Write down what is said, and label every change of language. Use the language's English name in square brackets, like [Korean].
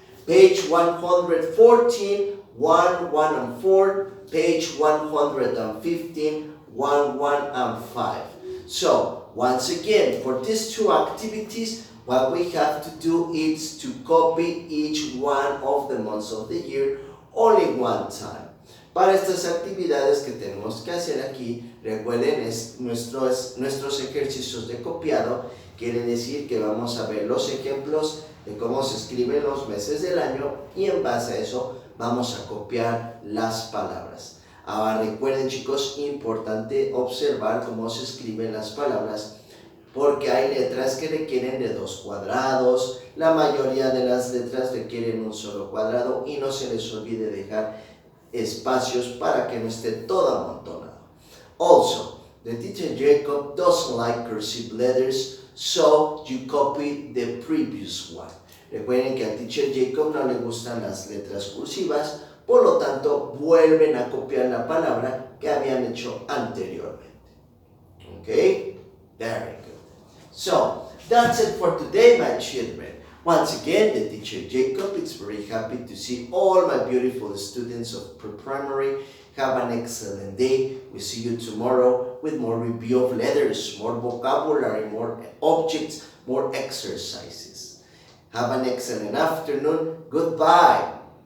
[English] Page 114, 1, 1 and 4, page 115, 1, 1 and 5. So, once again, for these two activities, what we have to do is to copy each one of the months of the year only one time. [Spanish] Para estas actividades que tenemos que hacer aquí, recuerden, nuestros ejercicios de copiado, quiere decir que vamos a ver los ejemplos de cómo se escriben los meses del año y en base a eso vamos a copiar las palabras. Ahora recuerden, chicos, importante observar cómo se escriben las palabras porque hay letras que requieren de 2 cuadrados, la mayoría de las letras requieren un solo cuadrado y no se les olvide dejar espacios para que no esté todo amontonado. [English] Also, the teacher Jacob doesn't like cursive letters, so you copy the previous one. [Spanish] Recuerden que al teacher Jacob no le gustan las letras cursivas, por lo tanto vuelven a copiar la palabra que habían hecho anteriormente. [English] Okay? Very good. So, that's it for today, my children. Once again, the teacher Jacob is very happy to see all my beautiful students of pre-primary. Have an excellent day. We see you tomorrow with more review of letters, more vocabulary, more objects, more exercises. Have an excellent afternoon. Goodbye.